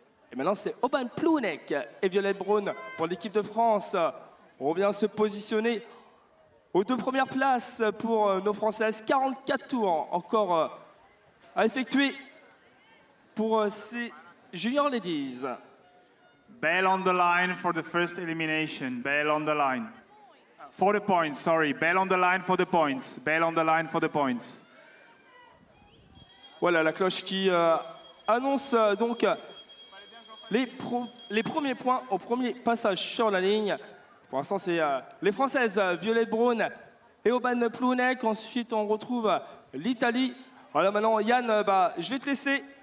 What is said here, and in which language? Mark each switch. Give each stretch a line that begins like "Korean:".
French: Et maintenant, c'est Oban Plouinek et Violette Braun pour l'équipe de France. On revient se positionner aux deux premières places pour nos Françaises. 44 tours encore à effectuer pour ces Junior Ladies.
English: Bell on the line for the first elimination. Bell on the line. For the points, sorry. Bell on the line for the points. Bell on the line for the points.
French: Voilà la cloche qui annonce donc les premiers points au premier passage sur la ligne. Pour l'instant, c'est les Françaises, Violette Braun et Oban Plouinek. Ensuite, on retrouve l'Italie. Voilà, maintenant, Yann, je vais te laisser.